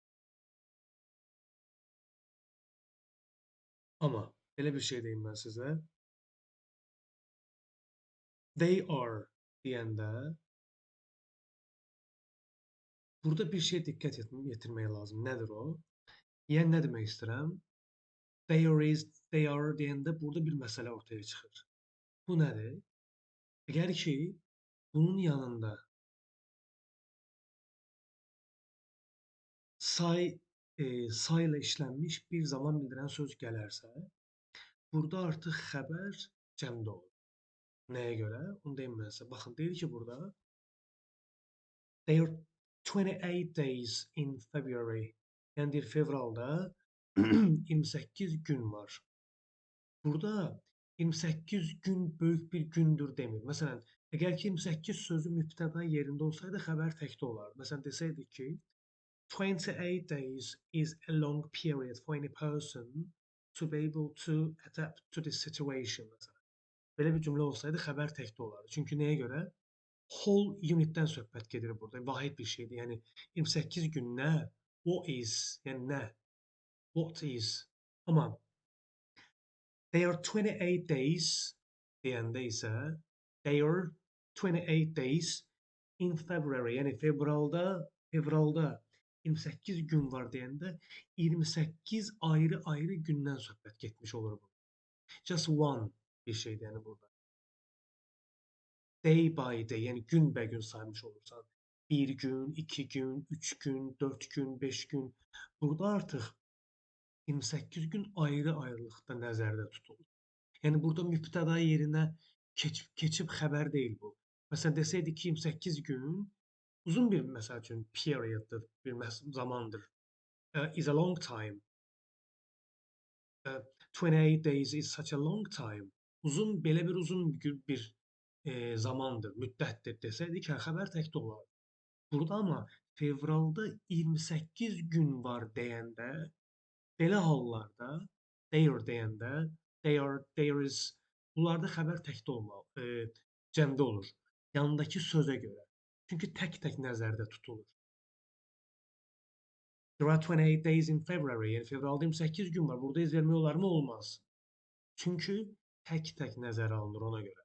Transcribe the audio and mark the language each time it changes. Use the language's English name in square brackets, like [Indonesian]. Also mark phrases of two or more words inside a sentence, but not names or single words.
[Azerbaijani] Amma belə bir şey deyim mən sizə. [English] They are [Azerbaijani] deyəndə burada bir şey diqqət yetirmək lazım. Nədir o? Yəni nə demək istəyirəm? [English] They are [Azerbaijani] deyəndə burada bir məsələ ortaya çıxır. Bu nədir? Əgər ki, bunun yanında sayla işlənmiş bir zaman bildirən söz gələrsə, burada artıq xəbər cəmdə olur. Nəyə görə? Onu deyim mən sizə. Baxın, deyir ki, burada [English] there are 28 days in February. [Azerbaijani] Yəni deyir, fevralda 28 gün var. Burada 28 gün böyük bir gündür demir. Məsələn, əgər ki 28 sözü mübtəda yerində olsaydı, xəbər təkdə olardı. Məsələn, desəydik ki, [English] 28 days is a long period for any person to be able to adapt to this situation. [Azerbaijani] Məsələn. Belə bir cümlə olsaydı, xəbər təkdə olardı. Çünki nəyə görə? [English] Whole unitdən [Azerbaijani] söhbət gedir burada. Vahid bir şeydir. Yəni 28 gün nə? [English] What is? [Azerbaijani] Yəni nə? [English] What is? Amma they are 28 days [Azerbaijani] deyəndə isə [English] they are 28 days in February. [Azerbaijani] Yəni fevralda 28 gün var deyəndə 28 ayrı-ayrı gündən söhbət getmiş olur bu. [English] Just one [Azerbaijani] bir şeydir yəni burada. [English] Day by day, [Azerbaijani] yəni gün bə gün saymış olursan. 1 gün, 2 gün, 3 gün, 4 gün, 5 gün. Burada artıq 28 gün ayrı-ayrılıqda nəzərdə tutulur. Yəni burada mübtəda yerinə keçib xəbər deyil bu. Məsələn, desəydik ki, 28 gün uzun bir, məsəl üçün, perioddur, bir zamandır. [English] Is a long time. Ə, 28 days is such a long time. [Azerbaijani] Uzun, belə bir uzun bir zamandır, müddətdir desəydik, hə, xəbər təkdə olardı. Burada amma fevralda 28 gün var deyəndə, belə hallarda there deyəndə, [English] there is [Azerbaijani] bunlarda xəbər təkdə olmalı, cəmdə olur. Yanındakı sözə görə. Çünki tək-tək nəzərdə tutulur. [English] There are 28 days in February. [Azerbaijani] Yəni fevralda 28 gün var. Burada iz vermək olarmı? Olmaz. Çünki tək-tək nəzərə alınır ona görə.